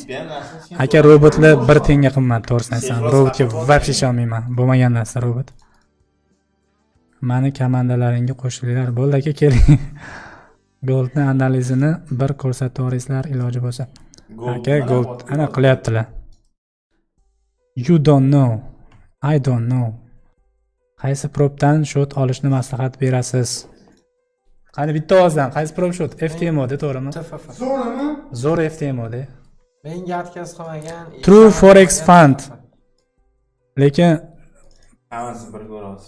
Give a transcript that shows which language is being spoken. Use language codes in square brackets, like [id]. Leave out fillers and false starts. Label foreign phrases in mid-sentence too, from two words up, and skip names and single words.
[uz] Aka, robotlar 1 tenga qimmat, to'g'risini aytsam. Robotga вообще ishonmayman. Bo'lmagan narsa robot. Mani komandalaringga qo'shilinglar. Bo'ldi aka, keling. Goldni analizini bir ko'rsatib yuboringizlar iloji bo'lsa. Aka, gold ana qilyaptilar. [en] You don't know. I don't know. [uz] Qaysi propdan shot olishni maslahat berasiz? Qani bitta ovozdan qaysi prop shot? FTMO de, to'g'rimi? Zo'rmi? Zo'r FTMO de. Menga atkaz qilmagan. True Forex Fund. Lekin Hammasi bir ko'rasiz.